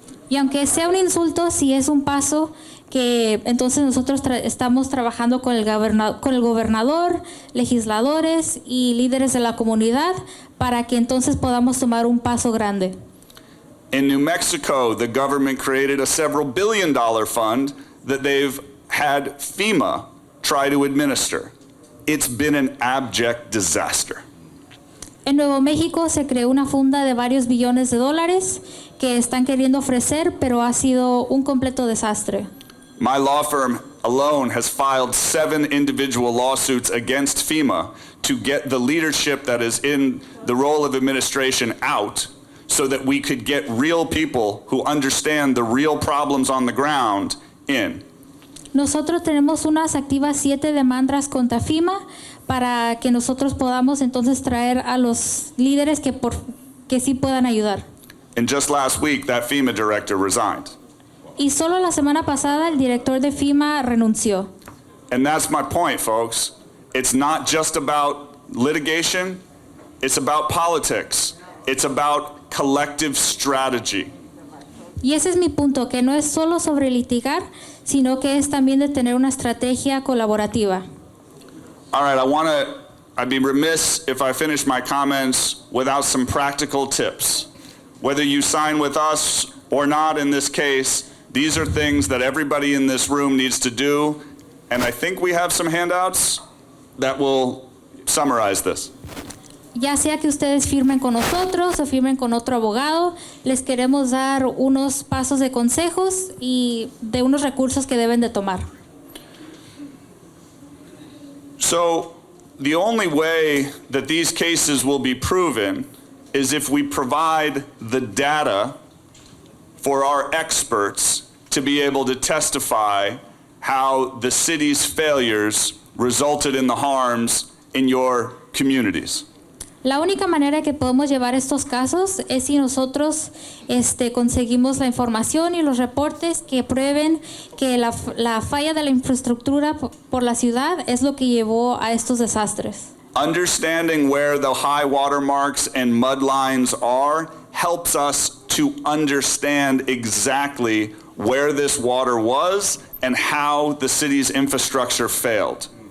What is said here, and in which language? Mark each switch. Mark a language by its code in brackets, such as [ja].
[es] Y aunque sea un insulto, sí es un paso que entonces nosotros estamos trabajando con el gobernador, legisladores y líderes de la comunidad para que entonces podamos tomar un paso grande. [en] In New Mexico, the government created a several billion-dollar fund that they've had FEMA try to administer. It's been an abject disaster. [es] En Nuevo México se creó una funda de varios billones de dólares que están queriendo ofrecer, pero ha sido un completo desastre. [en] My law firm alone has filed 7 individual lawsuits against FEMA to get the leadership that is in the role of administration out so that we could get real people who understand the real problems on the ground in. [es] Nosotros tenemos unas activas 7 demandas contra FEMA para que nosotros podamos entonces traer a los líderes que sí puedan ayudar. [en] And just last week, that FEMA director resigned. [es] Y solo la semana pasada el director de FEMA renunció. [en] And that's my point, folks. It's not just about litigation. It's about politics. It's about collective strategy. [es] Y ese es mi punto, que no es solo sobre litigar, sino que es también de tener una estrategia colaborativa. [en] All right, I'd be remiss if I finish my comments without some practical tips. Whether you sign with us or not in this case, these are things that everybody in this room needs to do, and I think we have some handouts that will summarize this. [es] Ya sea que ustedes firmen con nosotros o firmen con otro abogado, les queremos dar unos pasos de consejos y de unos recursos que deben de tomar. [en] So the only way that these cases will be proven is if we provide the data for our experts to be able to testify how the city's failures resulted in the harms in your communities. [es] La única manera que podemos llevar estos casos es si nosotros conseguimos la información y los reportes que prueben que la falla de la infraestructura por la ciudad es lo que llevó a estos desastres. [en] Understanding where the high water marks and mud lines are helps us to understand exactly where this water was and how the city's infrastructure failed.